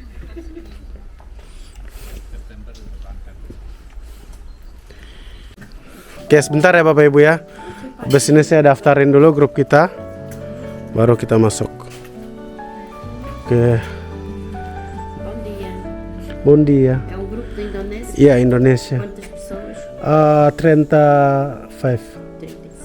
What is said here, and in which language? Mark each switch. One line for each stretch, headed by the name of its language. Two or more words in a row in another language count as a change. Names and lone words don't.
Indonesian: Oke, sebentar ya Bapak Ibu ya. Habis ini saya daftarin dulu grup kita, baru kita masuk. Oke. Bondi ya.
Portuguese: É um grupo de Indonésia?
Indonesian: Iya, Indonesia.
Portuguese: Quantas pessoas? 35. 36.